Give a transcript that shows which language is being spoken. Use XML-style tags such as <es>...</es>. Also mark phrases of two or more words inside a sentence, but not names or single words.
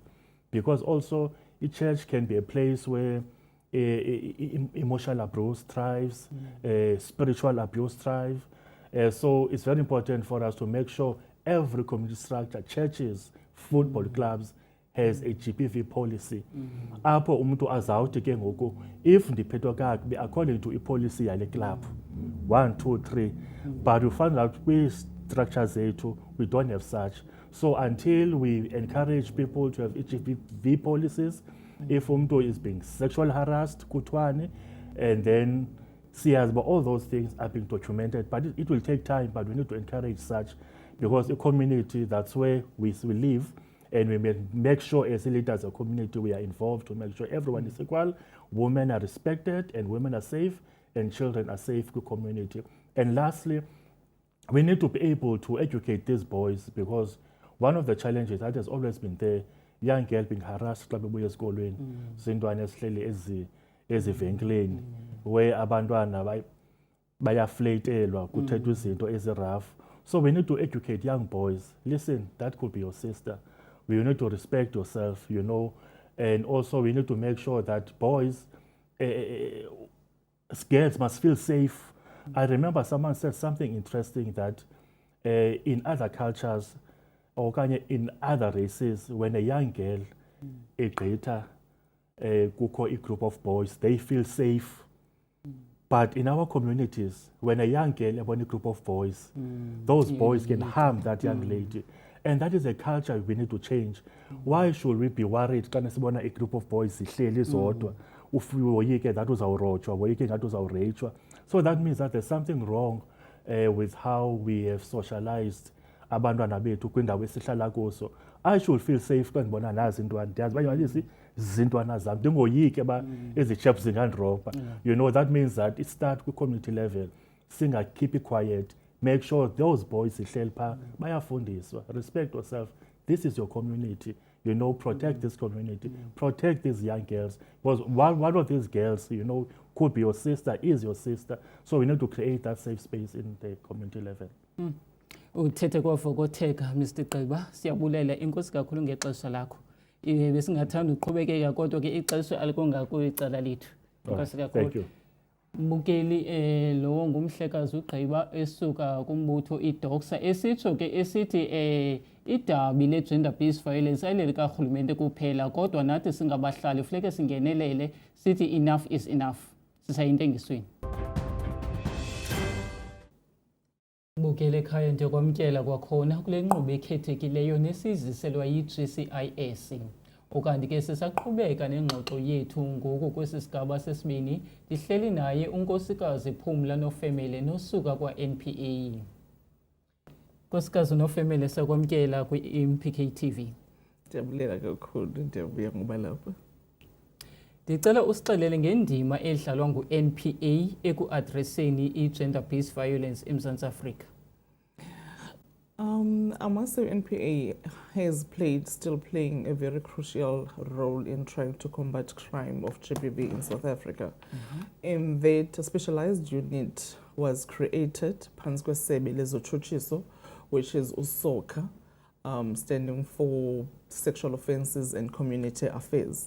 <en>Because also a church can be a place where emotional abuse thrives, spiritual abuse thrives. So it's very important for us to make sure every community structure, churches, football clubs, has a GBV policy.</en> <xh>Apho umuntu azawuthi ke ngoku</xh> <en>if</en> <xh>ndiphethwe kakubi</xh> <en>according to policy yale club 1, 2, 3, but you find out</en> <xh>kwi-structures zethu</xh> <en>we don't have such. So until we encourage people to have GBV policies, if umuntu is being sexually harassed kuthiwani, and then see as but all those things are being documented, but it will take time, but we need to encourage such, because a community, that's where we live, and we make sure as a leader, as a community, we are involved to make sure everyone is equal, women are respected, and women are safe, and children are safe in the community. And lastly, we need to be able to educate these boys, because one of the challenges that has always been there, young girl being harassed</en> <xh>xa bebuya esikolweni zintwana esihleli ezivenkileni</xh> <en>where</en> <xh>abantwana bayaflatelwa kuthethwa izinto ezi-rough.</xh> <en>So we need to educate young boys. Listen, that could be your sister. You need to respect yourself, you know, and also we need to make sure that boys, girls must feel safe. I remember someone said something interesting that in other cultures, or in other races, when a young girl</en> <xh>egqitha kukho</xh> <en>a group of boys, they feel safe. But in our communities, when a young girl abona a group of boys, those boys can harm that young lady. And that is a culture we need to change. Why should we be worried</en> <xh>xa sibona</xh> <en>a group of boys</en> <xh>zihleli zodwa uwoyike</xh> <en>that</en> <xh>uzawurojwa, woyike ngathi uzawureyitshwa?</xh> <en>So that means that there's something wrong with how we have socialized</en> <xh>abantwana bethu kwindawo esihlala kuso.</xh> <en>I should feel safe</en> <xh>xa ndibona nazi intwana, ndiyazi bayibalisi zintwana zam ndingoyike ba ezi chaps zingandiroba.</xh> <en>You know, that means that it starts with community level. Keep it quiet, make sure those boys</en> <xh>zihleli phaa bayafundiswa.</xh> <en>Respect yourself, this is your community, you know, protect this community, protect these young girls, because one of these girls, you know, could be your sister, is your sister. So we need to create that safe space in the community level.</en> <xh>Uthethe kwavokotheka Mr. Gqiba, siyabulela, inkosi kakhulu ngexesha lakho. Besingathanda uqhubekeka kodwa ke ixesha alikongako icala lethu. Inkosi kakhulu.</xh> <en>Thank you.</en> <xh>Mbukeli lo ngumhlekazi uGqiba esuka kumbutho iDoxa esitsho ke esithi idabi le-</xh> <en>gender based violence</en> <xh>ayileli karhulumente kuphela kodwa nathi singabahlali funeke singenelele sithi</xh> <en>enough is enough</en> <xh>sisayintengisweni. Bukele ekhaya ndiyakwamkela kwakhona kule nkqubo ekhethekileyo nesiziselwa yi-GCIS. Ukanti ke sisaqhubeka nengxoxo yethu ngoku kwesi sigaba sesibini ndihleli naye unkosikazi Phumla Nofemele nosuka kwa-NPA. Nkosikazi Nofemele sakwamkela kwi-MPK TV. Ndiyabulela kakhulu, ndiyabuya ngoba lapha. Ndicela usixelele ngendima edlalwa ngu-NPA ekuadreseni i-</xh> <en>gender based violence</en> <xh>eMzantsi Afrika.</xh> <en>I must say NPA has still playing a very crucial role in trying to combat crime of GBV in South Africa. And that a specialized unit was created,</en> <xh>Panskwe Sebe Lezochuchiso,</xh> <en>which is USOCA, standing for Sexual Offences and Community Affairs.</en>